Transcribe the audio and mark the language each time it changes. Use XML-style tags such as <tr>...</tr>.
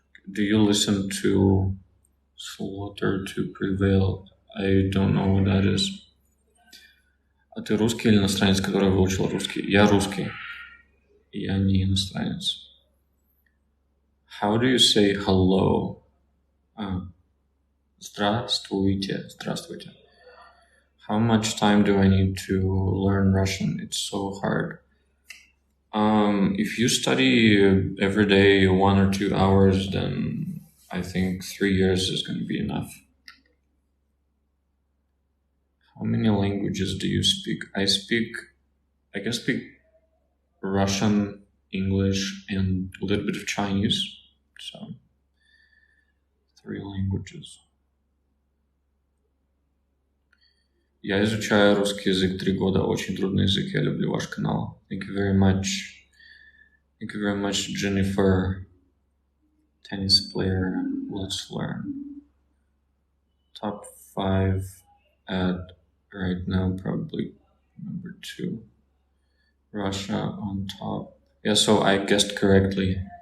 <en>Do you listen to Slaughter to Prevail? I don't know what that is.</en> <ru>А ты русский или иностранец, который выучил русский? Я русский. Я не иностранец.</ru> <en>How do you say hello?</en> <ru>Здравствуйте. Здравствуйте.</ru> <en>How much time do I need to learn Russian? It's so hard. If you study every day 1 or 2 hours, then I think 3 years is going to be enough. How many languages do you speak? I can speak Russian, English, and a little bit of Chinese. So, 3 languages.</en> <ru>Я изучаю русский язык 3 года. Очень трудный язык. Я люблю ваш канал.</ru> <en>Thank you very much. Thank you very much, Jennifer. Tennis player. Let's learn. Top 5 at right now, probably number 2. Russia on top. Yeah, so I guessed correctly.</en>